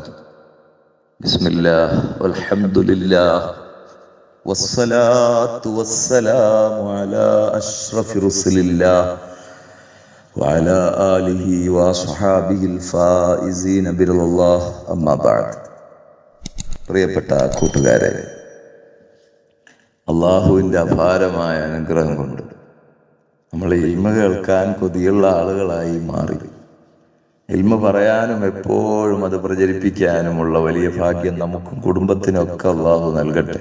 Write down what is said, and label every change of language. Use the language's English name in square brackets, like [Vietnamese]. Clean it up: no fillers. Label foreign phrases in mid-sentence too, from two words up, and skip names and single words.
[Arabic] بسم الله والحمد لله والصلاة والسلام على أشرف رسل الله وعلى آله وصحابه الفائزين برضا الله أما بعد. [Malayalam] പ്രിയപ്പെട്ട കൂട്ടുകാരെ, അള്ളാഹുവിൻ്റെ അപാരമായ അനുഗ്രഹം കൊണ്ട് നമ്മൾ ഇൽമ കേൾക്കാൻ കൊതിയുള്ള ആളുകളായി മാറി. ഇൽമ പറയാനും എപ്പോഴും അത് പ്രചരിപ്പിക്കാനുമുള്ള വലിയ ഭാഗ്യം നമുക്കും കുടുംബത്തിനൊക്കെ അള്ളാഹു നൽകട്ടെ.